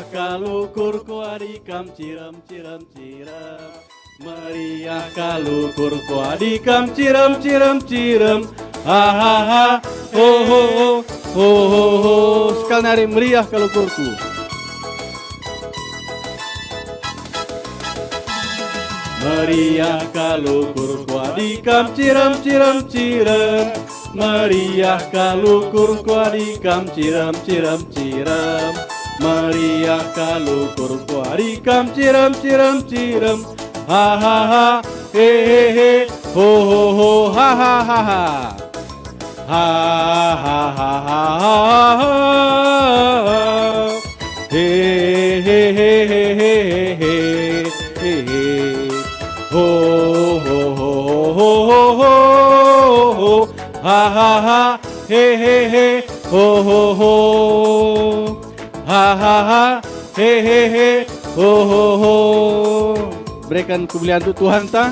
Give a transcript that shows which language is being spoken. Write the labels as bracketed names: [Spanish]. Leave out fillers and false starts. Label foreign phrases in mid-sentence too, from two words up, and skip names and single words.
[Batak Karo] kalau kurku adikam ciram-ciram-ciram, meriah kalau kurku adikam ciram-ciram-ciram, ha ha ha, ho ho ho, ho ho ho. Sekali nari meriah kalau kurku. Meriah kalau kurku adikam ciram-ciram-ciram, meriah kalau kurku adikam ciram-ciram-ciram, meriah kalau kurku adikam ciram-ciram-ciram, ha ha ha, he he he, ho ho ho, ha ha ha ha. ha ha ha ha ha he he he he he he he he ho ho ho ho ho ho ho ha ha ha he he he ho ho ho ha ha ha he he he ho ho ho. [Indonesian] Berikan kemuliaan untuk Tuhan ta.